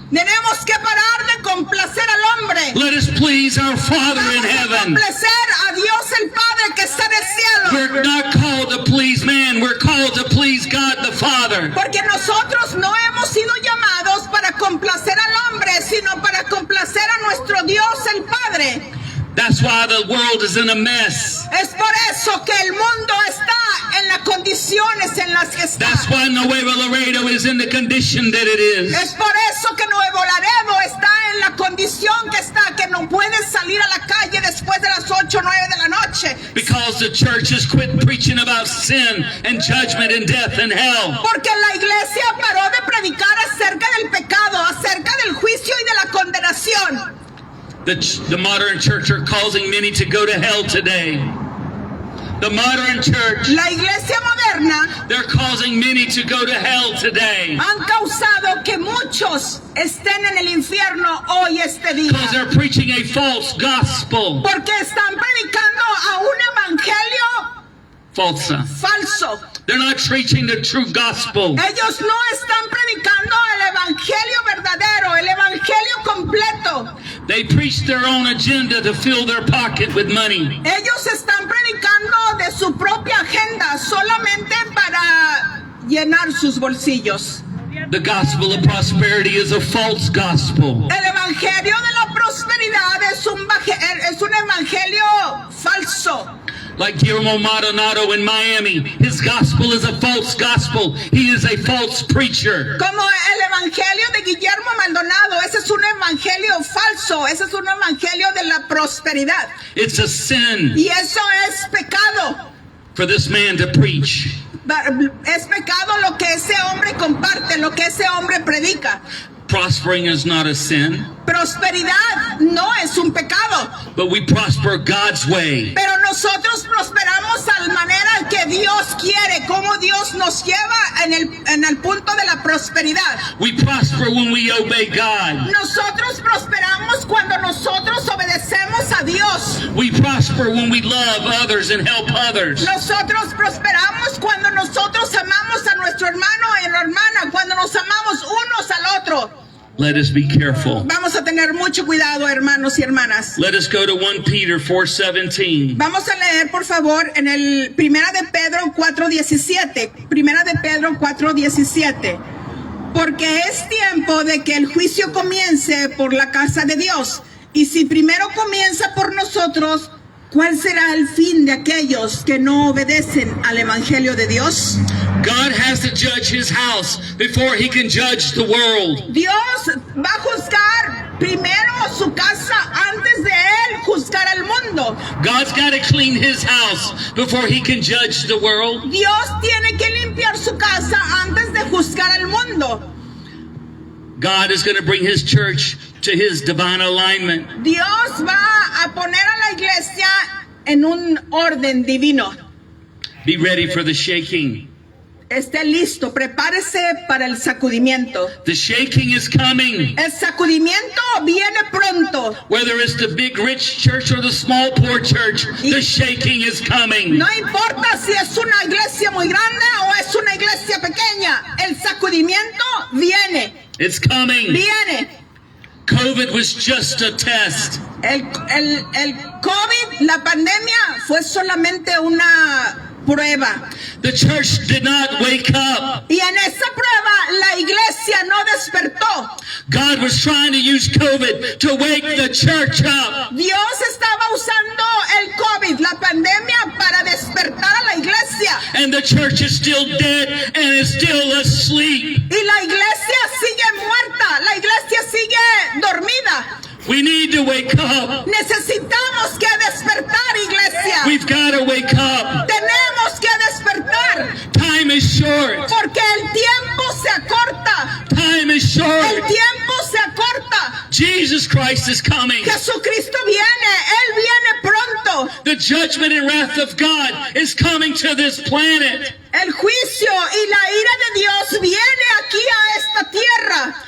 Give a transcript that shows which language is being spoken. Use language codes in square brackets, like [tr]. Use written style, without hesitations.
[es] Tenemos que parar de complacer al hombre. [en] Let us please our Father in [es] Vamos a [en] heaven. [es] complacer a Dios el Padre que está en el cielo. [en] We're not called to please man. We're called to please God the Father. [es] Porque nosotros no hemos sido llamados para complacer al hombre, sino para complacer a nuestro Dios el Padre. [en] That's why the world is in a mess. [es] Es por eso que el mundo está en las condiciones en las que está. [en] That's why Nuevo Laredo is in the condition that it is. [es] Es por eso que Nuevo Laredo está en la condición que está, que no puede salir a la calle después de las 8 o 9 de la noche. [en] Because the church has quit preaching about sin and judgment and death and hell. [es] Porque la iglesia paró de predicar acerca del pecado, acerca del juicio y de la condenación. [en] The modern church are causing many to go to hell today. The modern church, [es] La iglesia moderna [en] they're causing many to go to hell today. [es] han causado que muchos estén en el infierno hoy este día. [en] Because they're preaching a false gospel. [es] Porque están predicando a un evangelio Falsa. falso. [en] They're not preaching the true gospel. [es] Ellos no están predicando el evangelio verdadero, el evangelio completo. [en] They preach their own agenda to fill their pocket with money. [es] Ellos están predicando de su propia agenda solamente para llenar sus bolsillos. [en] The gospel of prosperity is a false gospel. [es] El evangelio de la prosperidad prosperidad es un evangelio falso. [en] Like Guillermo Maldonado in Miami, his gospel is a false gospel. He is a false preacher. [es] Como el evangelio de Guillermo Maldonado, ese es un evangelio falso, ese es un evangelio de la prosperidad. [en] It's a sin [es] Y eso es pecado. [en] for this man to preach. [es] Es pecado lo que ese hombre comparte, lo que ese hombre predica. [en] Prospering is not a sin, [es] Prosperidad no es un pecado, [en] but we prosper God's way. [es] pero nosotros prosperamos a la manera que Dios quiere, como Dios nos lleva en el punto de la prosperidad. [en] We prosper when we obey God. [es] Nosotros prosperamos cuando nosotros obedecemos a Dios. [en] We prosper when we love others and help others. [es] Nosotros prosperamos cuando nosotros amamos a nuestro hermano y a la hermana, cuando nos amamos unos al otro. [en] Let us be careful. [es] Vamos a tener mucho cuidado, hermanos y hermanas. [en] Let us go to 1 Peter 4:17. [es] Vamos a leer, por favor, en el Primera de Pedro 4:17. Primera de Pedro 4:17. Porque es tiempo de que el juicio comience por la casa de Dios. Y si primero comienza por nosotros, ¿cuál será el fin de aquellos que no obedecen al Evangelio de Dios? [en] God has to judge his house before he can judge the world. [es] Dios va a juzgar primero su casa antes de él juzgar al mundo. [en] God's got to clean his house before he can judge the world. [es] Dios tiene que limpiar su casa antes de juzgar al mundo. [en] God is going to bring his church to his divine alignment. [es] Dios va a poner a la iglesia en un orden divino. [en] Be ready for the shaking. [es] Esté listo, prepárese para el sacudimiento. [en] The shaking is coming. [es] El sacudimiento viene pronto. [en] Whether it's the big rich church or the small poor church, the shaking is coming. [es] No importa si es una iglesia muy grande o es una iglesia pequeña, el sacudimiento viene. [en] It's coming. [es] Viene. [en] COVID was just a test. [es] El COVID, la pandemia, fue solamente una prueba. [en] The church did not wake up. [es] Y en esa prueba la iglesia no despertó. [en] God was trying to use COVID to wake the church up. [es] Dios estaba usando el COVID, la pandemia, para despertar a la iglesia. [en] And the church is still dead and is still asleep. [es] Y la iglesia sigue muerta, la iglesia sigue dormida. [en] We need to wake up. [es] Necesitamos que despertar, iglesia. [en] We've got to wake up. [es] Tenemos que despertar. [en] Time is short. [es] Porque el tiempo se acorta. [en] Time is [es] El [en] short. [es] tiempo se acorta. [en] Jesus Christ is coming. [es] Jesucristo viene. Él viene pronto. [en] The judgment and wrath of God is coming to this planet. [es] El juicio y la ira de Dios viene aquí a esta tierra.